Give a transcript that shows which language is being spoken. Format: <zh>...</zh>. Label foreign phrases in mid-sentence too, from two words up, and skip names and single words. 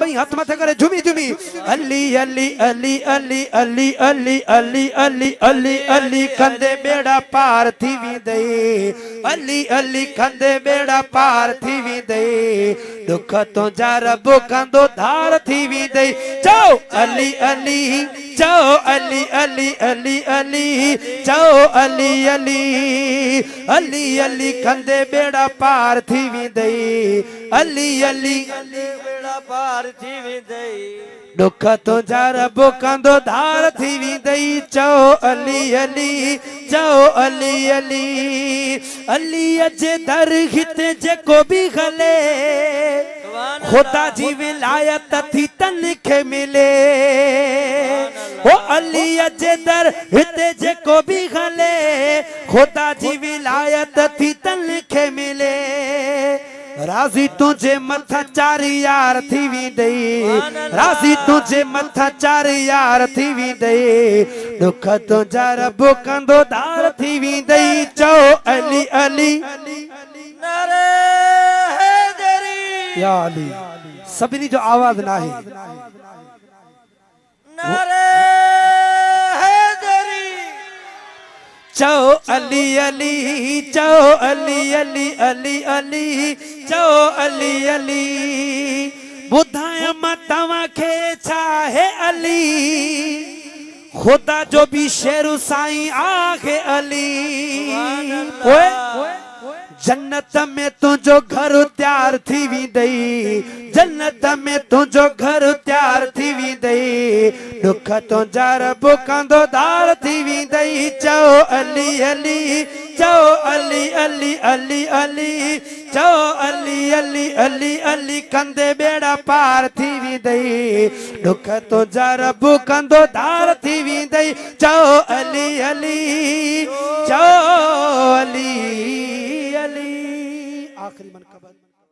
<sd>साई हाथ मथे करे झुमी झुमी अली अली अली अली अली अली अली अली अली अली कंदे बेड़ा पार थी वे अली अली कंदे बेड़ा पार थी वे दुख तो जा रब कंदो धार थी वे चओ अली अली चओ अली अली अली अली चओ अली अली अली अली कंदे बेड़ा पार थी वे अली अली बेड़ा पार थी वे दुख तो जा रब कंदो धार थी वे चओ अली अली चओ अली अली अली अजे दर हिते जेको भी गले खुदा जी विलायत थी तन के मिले ओ अली अजे दर हिते जेको भी गले खुदा जी विलायत थी तन के मिले राजी तुझे मथा चार यार थी वे राजी तुझे मथा चार यार थी वे दुख तो जा रब कंदो धार थी वे चओ अली अली</sd> <ur>नारे हैदरी</ur> <sd>या अली सभिनी जो आवाज ना है</sd> <ur>नारे हैदरी</ur> <sd>चओ अली अली चओ अली अली अली अली चओ अली अली बुधाया मां तव्हां खे छा है अली खुदा जो भी शेर साईं आहे अली ओए जन्नत में तुझो घर तैयार थी वे जन्नत में तुझो घर तैयार थी वे दुख तो जा रब कंदो धार थी वे चओ अली अली चओ अली अली अली अली चओ अली अली अली अली कंदे बेड़ा पार थी वे दुख तो जा रब कंदो धार थी वे चओ अली अली चओ अली अली आखिरी मन कबल</sd>